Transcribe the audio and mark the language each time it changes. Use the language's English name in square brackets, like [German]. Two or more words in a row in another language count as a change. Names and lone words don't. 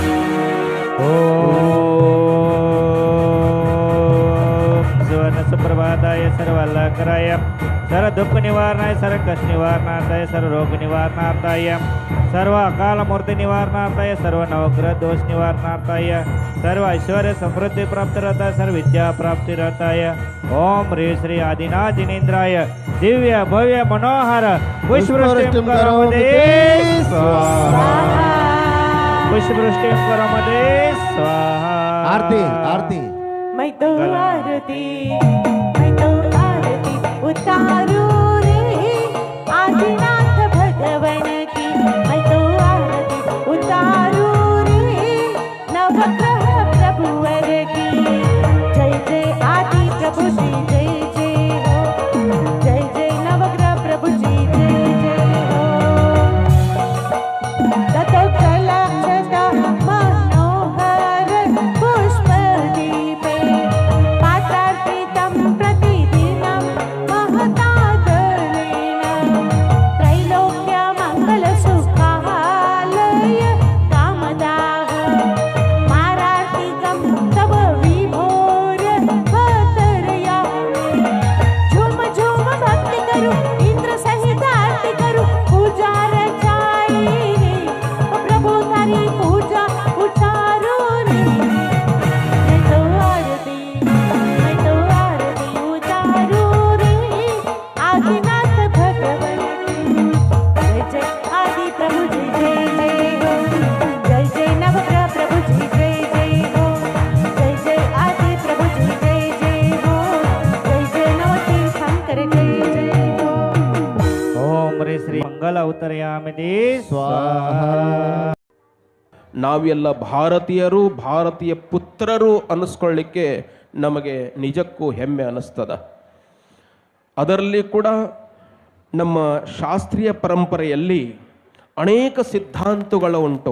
[Sanskrit] सुप्रभाताय सर्वालंकाराय सर्व दुख निवारणाय सर्व कष्ट निवारणार्थाय सर्व रोग निवारणार्थाय सर्व अकाल मूर्ति निवारणार्थाय सर्व नवग्रह दोष निवारणार्थाय सर्व ऐश्वर्य समृद्धि प्राप्ति [Hindi] रहता है [Sanskrit] सर्व विद्या प्राप्ति [Hindi] रहता है। [Sanskrit] ओम ह्री श्री आदिनाथ जिनेन्द्राय दिव्य भव्य मनोहर पुष्पवृष्टिं करोमते स्वाहा। पुष्पवृष्टिं करोमते स्वाहा। [Hindi] आरती आरती मैं तो आरती उतारू रे आदिनाथ भगवन की। मैं तो आरती उतारू रे नवग्रह प्रभुवर की। जय जय आदि प्रभु जी जय जय हो। जय जय नवग्रह प्रभु जी जय जय हो। [Sanskrit] ततो कलक्षता मनोहर पुष्प दीपे पात्रार्पितं प्रतिदिनं महतादरेण। त्रैलोक्य मंगल सुखालय कामदाह मारार्तिकं तव विभोर भतरयामि। [Hindi] झूम झूम भक्ति करूं इंद्र सहित आरती करूं पूजा रचाई रे प्रभु तारी पूजा उतारू रे। मैं तो आरती उतारू रे आदिनाथ भगवन की। जय जय आदि प्रभु जी जय जय हो। जय जय नवग्रह प्रभु जी जय जय हो। जय जय आदि प्रभु जी जय जय हो। जय जय नवतीर्थंकर जय जय हो। [Sanskrit] ओम ह्री श्री मंगल अवतरयामि स्वाहा। [Kannada] ನಾವೆಲ್ಲ ಭಾರತೀಯರು ಭಾರತೀಯ ಪುತ್ರರು ಅನ್ನಿಸ್ಕೊಳ್ಳಿಕ್ಕೆ ನಮಗೆ ನಿಜಕ್ಕೂ ಹೆಮ್ಮೆ ಅನ್ನಿಸ್ತದ. ಅದರಲ್ಲಿ ಕೂಡ ನಮ್ಮ ಶಾಸ್ತ್ರೀಯ ಪರಂಪರೆಯಲ್ಲಿ ಅನೇಕ ಸಿದ್ಧಾಂತಗಳು ಉಂಟು.